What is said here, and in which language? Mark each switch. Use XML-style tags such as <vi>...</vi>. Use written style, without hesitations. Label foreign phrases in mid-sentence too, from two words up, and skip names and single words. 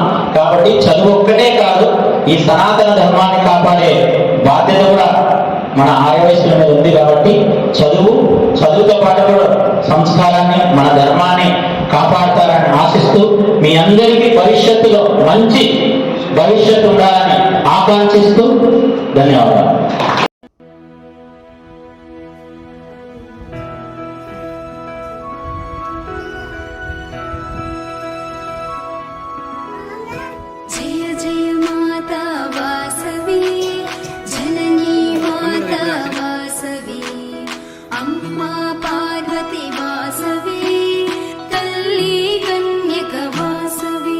<te>కాబట్టి చదువు ఒక్కటే కాదు, ఈ సనాతన ధర్మాన్ని కాపాడే బాధ్యత కూడా మన ఆర్యవయస్సుల మీద ఉంది కాబట్టి చదువుతో పాటు కూడా సంస్కారాన్ని మన ధర్మాన్ని కాపాడతారని ఆశిస్తూ మీ అందరికీ భవిష్యత్తులో మంచి భవిష్యత్తు ఉండాలని ఆకాంక్షిస్తూ ధన్యవాదాలు.</te> <sa>जय जय माता वासवी जननी माता वासवी अम्मा पार्वती वासवी तल्ली कन्यक वासवी</sa>